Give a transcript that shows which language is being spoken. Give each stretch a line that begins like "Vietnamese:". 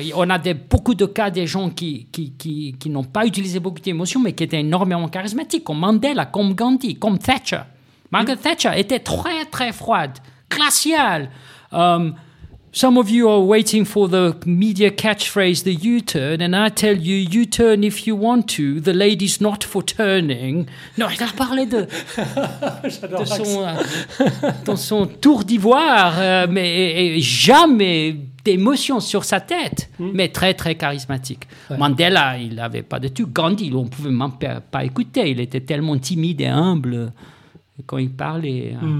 French: On a beaucoup de cas des gens qui n'ont pas utilisé beaucoup d'émotions, mais qui étaient énormément charismatiques, comme Mandela, comme Gandhi, comme Thatcher. Margaret Thatcher était très, très froide, glaciale.
English: Some of you are waiting for the media catchphrase, the U-turn, and I tell you, you turn if you want to. The lady's not for turning.
French: Non, il a parlé de son tour d'ivoire, mais jamais d'émotion sur sa tête, mais très, très charismatique. Ouais. Mandela, il n'avait pas de tout. Gandhi, on ne pouvait même pas écouter. Il était tellement timide et humble quand il parlait.